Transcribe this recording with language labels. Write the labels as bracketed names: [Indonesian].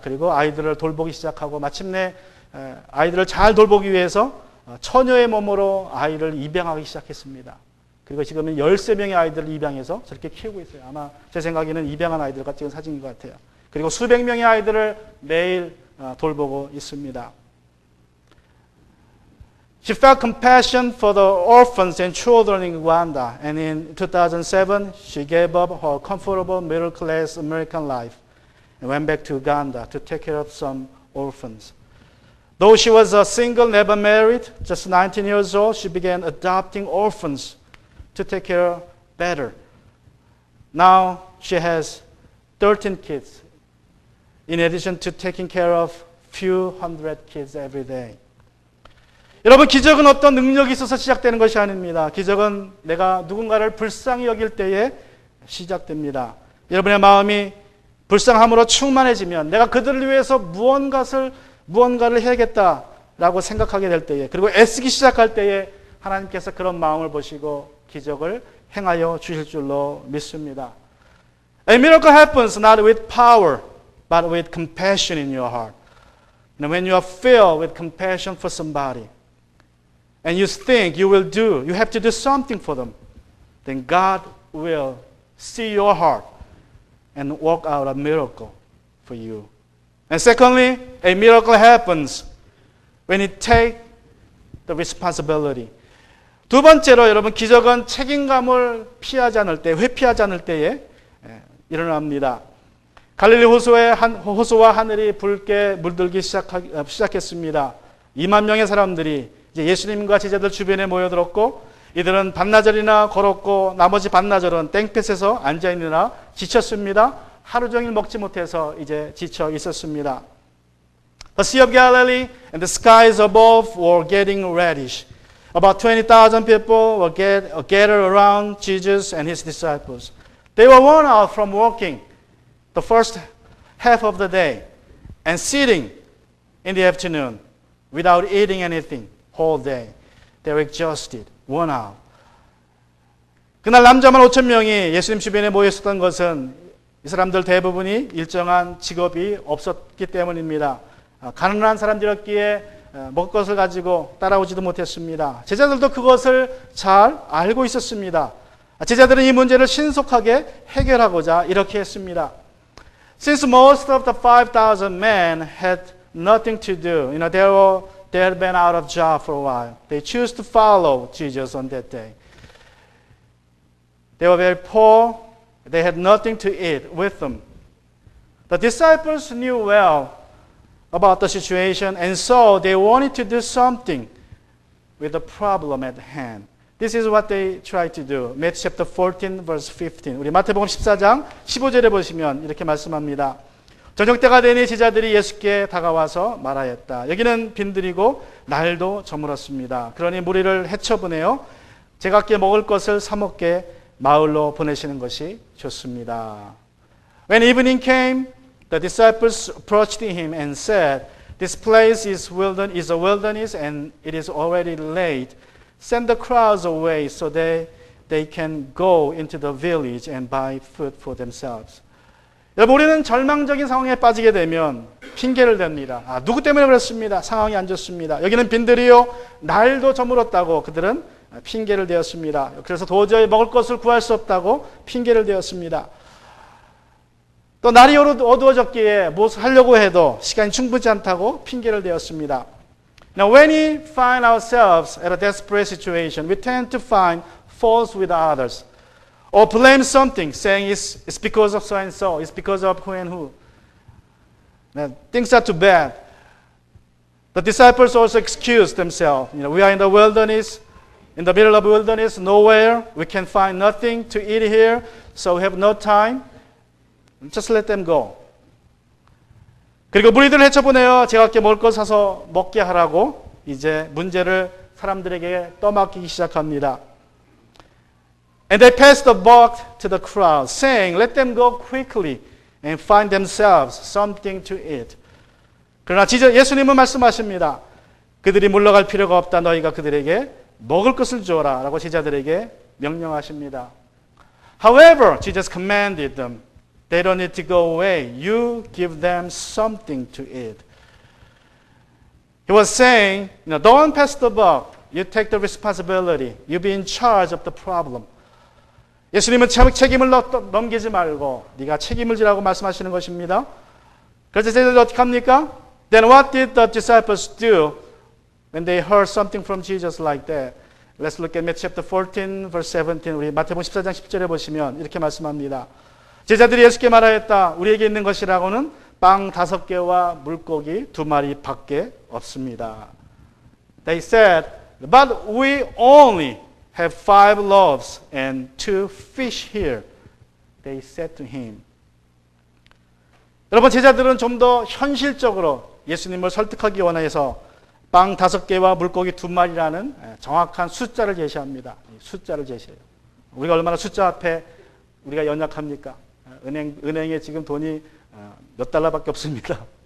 [Korean] 그리고 아이들을 돌보기 시작하고 마침내 아이들을 잘 돌보기 위해서 처녀의 몸으로 아이를 입양하기 시작했습니다. 그리고 지금은 13명의 아이들을 입양해서 저렇게 키우고 있어요. 아마 제 생각에는 입양한 아이들과 찍은 사진인 것 같아요. 그리고 수백 명의 아이들을 매일 돌보고 있습니다. [English] She felt compassion for the orphans and children in Uganda, and in 2007, she gave up her comfortable middle-class American life and went back to Uganda to take care of some orphans. Though she was a single, never married, just 19 years old, she began adopting orphans to take care better. Now she has 13 kids, in addition to taking care of few hundred kids every day. [Korean] 여러분, 기적은 어떤 능력이 있어서 시작되는 것이 아닙니다. 기적은 내가 누군가를 불쌍히 여길 때에 시작됩니다. 여러분의 마음이 불쌍함으로 충만해지면 내가 그들을 위해서 무언가를 해야겠다라고 생각하게 될 때에, 그리고 애쓰기 시작할 때에 하나님께서 그런 마음을 보시고 기적을 행하여 주실 줄로 믿습니다. [English] A miracle happens not with power, but with compassion in your heart. And when you are filled with compassion for somebody, and you think you have to do something for them, then God will see your heart and work out a miracle for you. And secondly, a miracle happens when you take the responsibility. [Korean] 두 번째로 여러분, 기적은 책임감을 회피하지 않을 때에 일어납니다. 갈릴리 호수와 하늘이 붉게 물들기 시작했습니다. 2만 명의 사람들이 이제 예수님과 제자들 주변에 모여들었고, 이들은 반나절이나 걸었고 나머지 반나절은 땡볕에서 앉아있느라 지쳤습니다. 하루 종일 먹지 못해서 이제 지쳐 있었습니다. [English] The Sea of Galilee and the skies above were getting reddish. About 20,000 people were gathered around Jesus and his disciples. They were worn out from walking the first half of the day and sitting in the afternoon without eating anything whole day. They were exhausted, worn out. [Korean] 그날 남자만 5천 명이 예수님 주변에 모여 있었던 것은 이 사람들 대부분이 일정한 직업이 없었기 때문입니다. 가난한 사람들이었기에 먹을 것을 가지고 따라오지도 못했습니다. 제자들도 그것을 잘 알고 있었습니다. 제자들은 이 문제를 신속하게 해결하고자 이렇게 했습니다. [English] Since most of the 5,000 men had nothing to do, they had been out of job for a while. They chose to follow Jesus on that day. They were very poor. They had nothing to eat with them. The disciples knew well about the situation, and so they wanted to do something with the problem at hand. This is what they tried to do. Matthew chapter 14, verse 15. [Korean] 우리 마태복음 14장 15절에 보시면 이렇게 말씀합니다. 저녁 때가 되니 제자들이 예수께 다가와서 말하였다. 여기는 빈들이고 날도 저물었습니다. 그러니 무리를 헤쳐보내어 제각기 먹을 것을 사 먹게 마을로 보내시는 것이 좋습니다. [English] When evening came, the disciples approached him and said, "This place is a wilderness and it is already late. Send the crowds away so they can go into the village and buy food for themselves." [Korean] 여러분, 우리는 절망적인 상황에 빠지게 되면 핑계를 댑니다. 누구 때문에 그렇습니다. 상황이 안 좋습니다. 여기는 빈들이요 날도 저물었다고 그들은 핑계를 대었습니다. 그래서 도저히 먹을 것을 구할 수 없다고 핑계를 대었습니다. 또 날이 어두워졌기에 무엇을 하려고 해도 시간이 충분치 않다고 핑계를 대었습니다. [English] Now when we find ourselves at a desperate situation, we tend to find faults with others. Or blame something, saying it's because of so and so, it's because of who and who. Now, things are too bad. The disciples also excused themselves. We are in the wilderness, in the middle of the wilderness, nowhere. We can find nothing to eat here, so we have no time. Just let them go. [Korean] 그리고 무리들을 헤쳐보내어 제각기 먹을 것 사서 먹게 하라고 이제 문제를 사람들에게 떠맡기기 시작합니다. [English] And they passed the buck to the crowd, saying, "Let them go quickly and find themselves something to eat." [Korean] 그러나 예수님은 말씀하십니다. 그들이 물러갈 필요가 없다. 너희가 그들에게 먹을 것을 주어라 라고 제자들에게 명령하십니다. [English] However, Jesus commanded them, they don't need to go away. You give them something to eat. He was saying, don't pass the buck. You take the responsibility. You be in charge of the problem. [Korean] 예수님은 책임을 넘기지 말고 네가 책임을 지라고 말씀하시는 것입니다. 그래서 제자들이 어떻게 합니까? [English] Then what did the disciples do when they heard something from Jesus like that? Let's look at Matthew chapter 14, verse 17. [Korean] 우리 마태복음 14장 10절에 보시면 이렇게 말씀합니다. 제자들이 예수께 말하였다. 우리에게 있는 것이라고는 빵 5개와 물고기 2마리밖에 없습니다. [English] They said, but we only have 5 loaves and 2 fish here. They said to him. [Korean] 여러분, 제자들은 좀 더 현실적으로 예수님을 설득하기 원해서 빵 5개와 물고기 2마리라는 정확한 숫자를 제시합니다. 숫자를 제시해요. 우리가 얼마나 숫자 앞에 우리가 연약합니까? 은행에 지금 돈이 몇 달러밖에 없습니다.